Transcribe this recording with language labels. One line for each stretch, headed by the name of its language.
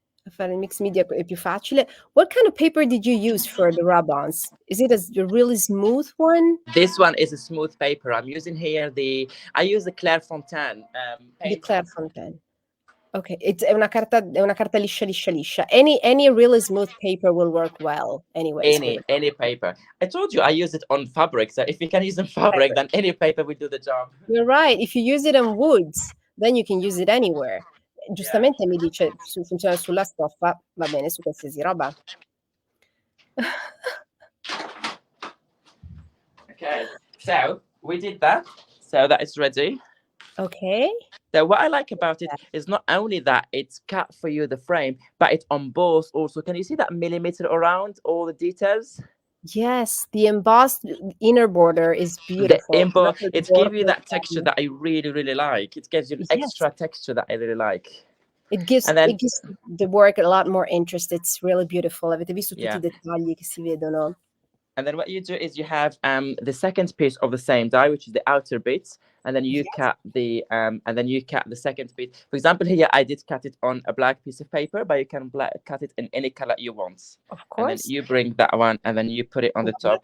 Italian: Fare il mix media è più facile.
English: What kind of paper did you use for the rub-ons? Is it a really smooth one? This one is a smooth paper. I'm using here I use the Clairefontaine The paint.
Italian: Clairefontaine. Okay, è una carta liscia.
English: Any really smooth paper will work well anyways. Any paper. I told you I use it on fabric. So if you can use on fabric, then any paper will do the job. You're right. If you use it on woods, then you can use it anywhere.
Italian: Giustamente mi dice funziona sulla stoffa, va bene su qualsiasi roba.
English: Okay, so we did that. So that is ready. Okay. So what I like about it is not only that it's cut for you the frame, but it embossed also. Can you see that millimeter around all the details? Yes, the embossed inner border is beautiful. The emboss, it gives you that texture that I really, really like. It gives you an extra texture that I really like. It gives the work a lot more interest. It's really beautiful.
Italian: Avete visto tutti i dettagli che si vedono?
English: And then what you do is you have the second piece of the same die, which is the outer bit, and then you cut the second bit. For example, here I did cut it on a black piece of paper, but you can cut it in any color you want. Of And then course. you bring that one, and then you put it on the top.